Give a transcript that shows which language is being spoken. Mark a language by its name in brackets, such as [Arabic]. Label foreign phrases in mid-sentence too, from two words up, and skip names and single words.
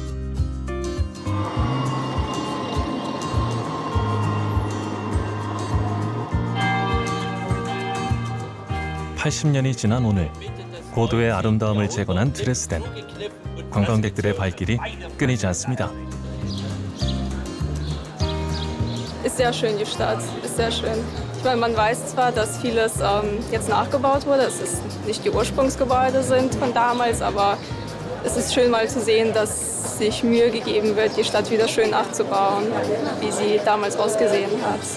[Korean] (80년이) 지난 오늘 고도의 아름다움을 재건한 드레스덴. 관광객들의 발길이 끊이지 않습니다. [German] Ist sehr schön, die Stadt. Ist sehr schön. Ich meine, man weiß zwar, dass vieles jetzt nachgebaut wurde, dass es nicht die Ursprungsgebäude sind von damals, aber es ist schön mal zu sehen, dass sich Mühe gegeben wird, die Stadt wieder schön nachzubauen, wie sie damals ausgesehen hat.